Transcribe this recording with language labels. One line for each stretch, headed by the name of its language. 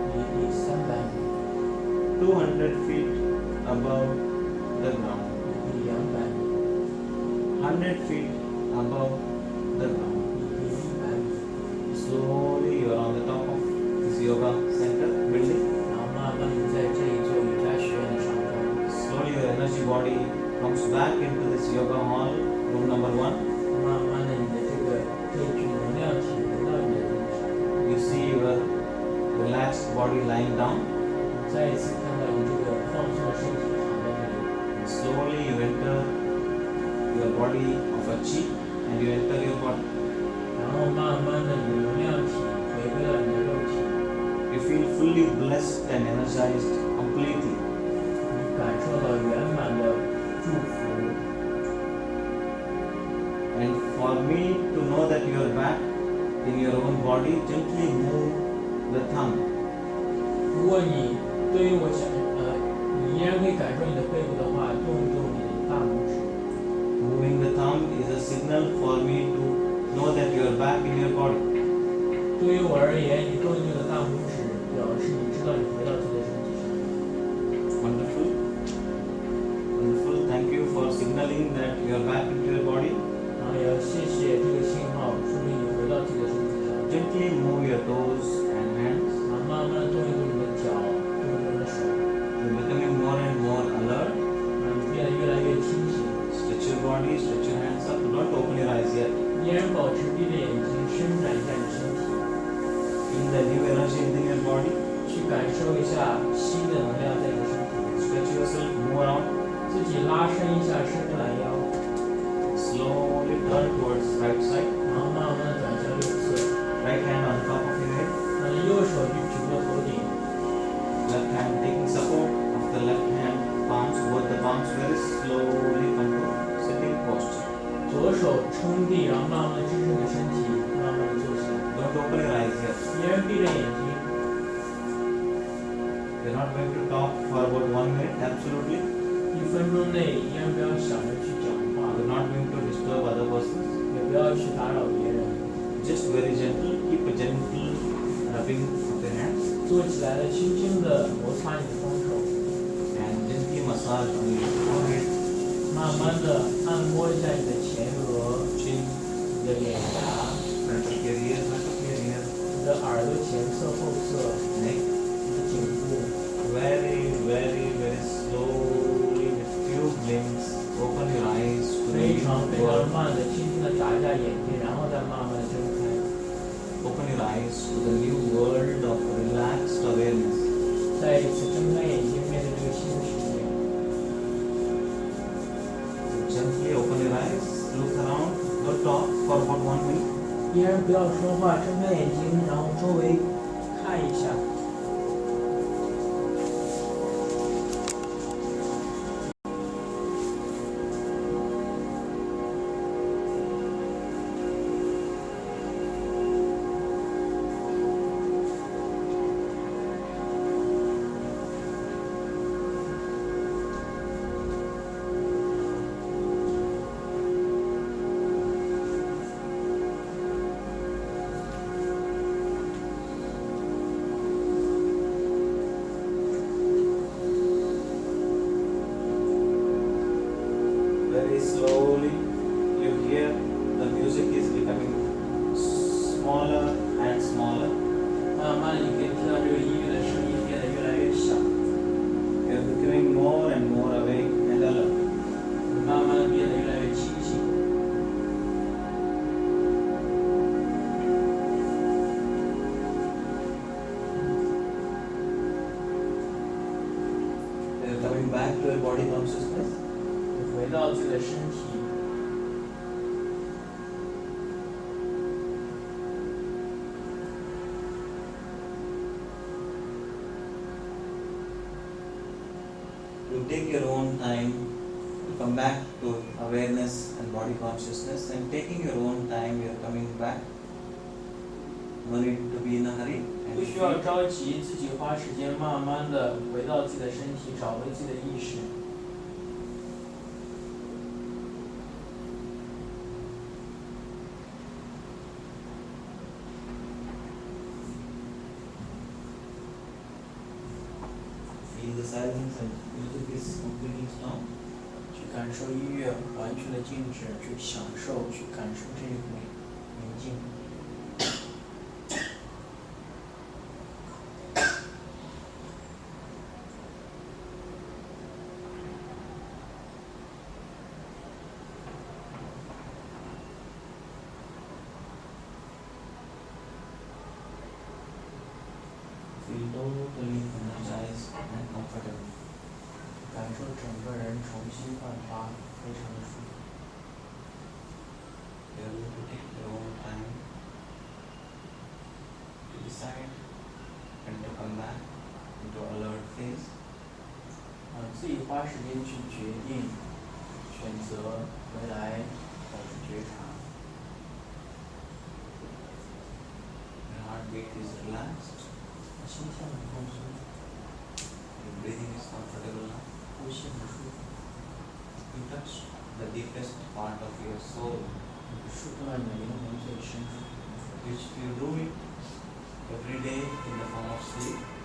Chinese: 离地100米。
English: Slowly you are on the top of this yoga center building.
Chinese: 然后慢慢的在这一座瑜伽学院的上方。
English: Slowly your energy body comes back into this yoga hall, room number 1.
Chinese: 慢慢的你的这一具能量体回到你的身上。
English: You see your relaxed body lying down.
Chinese: 再一次看到你这个放松的身体躺在这里。
English: And slowly you enter your body of a chi and you enter your body.
Chinese: 然后慢慢的你的能量体回归到你的肉体。
English: You feel fully blessed and energized completely.
Chinese: 你感受到圆满的祝福。
English: And for me to know that you are back in your own body, gently move the thumb.
Chinese: 如果你对于你依然可以感受你的背部的话，动一动你的大拇指。
English: Moving the thumb is a signal for me to know that you are back in your body.
Chinese: 对于我而言，你动一动你的大拇指，表示你知道你回到自己的身体上。
English: Wonderful. Wonderful. Thank you for signaling that you are back into your body.
Chinese: 然后也要谢谢这个信号，说明你回到自己的身体上。
English: Gently move your toes and hands.
Chinese: 然后慢慢地动一动你的脚，动一动你的手，
English: You're becoming more and more alert.
Chinese: 让你变得越来越清醒。
English: Stretch your body, stretch your hands up. Don't open your eyes yet.
Chinese: 依然保持闭着眼睛，伸展一下你身体，
English: Feel the new energy within your body.
Chinese: 去感受一下新的能量在你的身体里。
English: Stretch yourself, move around.
Chinese: 自己拉伸一下伸个懒腰，
English: Slowly turn towards right side.
Chinese: 然后慢慢地转向右侧，
English: Right hand on top of your head.
Chinese: 让右手举过头顶，
English: Left hand taking support of the left hand palms. Both the palms very slowly come to sitting posture.
Chinese: 左手撑地，然后慢慢地支撑着身体，慢慢地坐下，
English: Don't open your eyes yet.
Chinese: 依然闭着眼睛。
English: We're not going to talk for about 1 minute. Absolutely.
Chinese: 1分钟内依然不要想着去讲话，
English: We're not going to disturb other persons.
Chinese: 也不要去打扰别人。
English: Just very gentle. Keep a gentle rubbing of the hands
Chinese: 坐起来了，轻轻地摩擦你的双手，
English: and gently massage on your forehead,
Chinese: 慢慢地按摩一下你的前额、
English: chin,
Chinese: 你的脸颊、
English: front of your ear,
Chinese: 你的耳朵前侧、后侧、
English: neck.
Chinese: 你的颈部。
English: Very, very, very slowly with few blinks, open your eyes to the
Chinese: 非
English: new
Chinese: 常
English: world.
Chinese: 慢的、轻轻地眨一下眼睛，然后再慢慢地睁开。
English: Open your eyes to the new world of relaxed awareness.
Chinese: 再一次睁开眼睛，面对这个新的世界。
English: So gently open your eyes, look around, don't talk for about 1 minute.
Chinese: 依然不要说话，睁开眼睛，然后周围看一下。
English: very slowly you hear the music is becoming smaller and smaller.
Chinese: 慢慢的，你可以听到这个音乐的声音变得越来越小，
English: You are becoming more and more awake and alert.
Chinese: 慢慢的变得越来越清醒。
English: You are coming back to your body consciousness.
Chinese: 你回到自己的身体，
English: You take your own time to come back to awareness and body consciousness, and taking your own time, you are coming back. No need to be in a hurry.
Chinese: 不需要着急，自己花时间慢慢的回到自己的身体，找回自己的意识。
English: Feel the silence and music is completely strong.
Chinese: 去感受音乐完全的静止，去享受，去感受这一股宁静。
English: Feel totally energized and comfortable.
Chinese: 感受整个人重新焕发，非常的舒服。
English: You are going to take your own time to decide when to come back into alert phase.
Chinese: 自己花时间去决定，选择回来保持觉察。
English: Your heartbeat is relaxed.
Chinese: 心跳很放松，
English: Your breathing is comfortable now.
Chinese: 呼吸很舒服，
English: You touch the deepest part of your soul,
Chinese: 你触碰到你的灵魂最深处。
English: which you do it every day in the form of sleep.